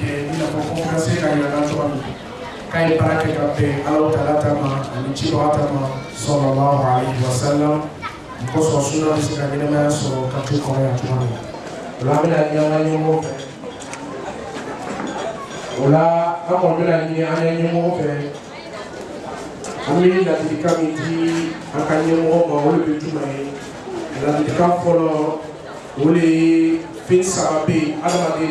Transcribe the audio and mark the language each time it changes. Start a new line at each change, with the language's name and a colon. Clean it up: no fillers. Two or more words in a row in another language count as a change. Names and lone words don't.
Bambara: kɛ i n'a fɔ conférence ka yira cogoya min k'a ye baara kɛ ka bɛn Alahu Taala ta ma ani cibaga ta ma
Arabic: صلى الله عليه وسلم
Bambara: o kosɔn sunna bɛ se ka ɲɛnɛmaya sɔrɔ kati kɔnɔ yan cogoya min o la an bɛna ɲini an ka ɲɛmɔgɔ fɛ o la an kɔni bɛna ɲini an ka ɲɛmɔgɔ fɛ an bɛ ladilikan min di an ka ɲɛmɔgɔ ma o de bɛ jumɛn ye ladilikan fɔlɔ o de ye fɛn saba bɛ yen adamaden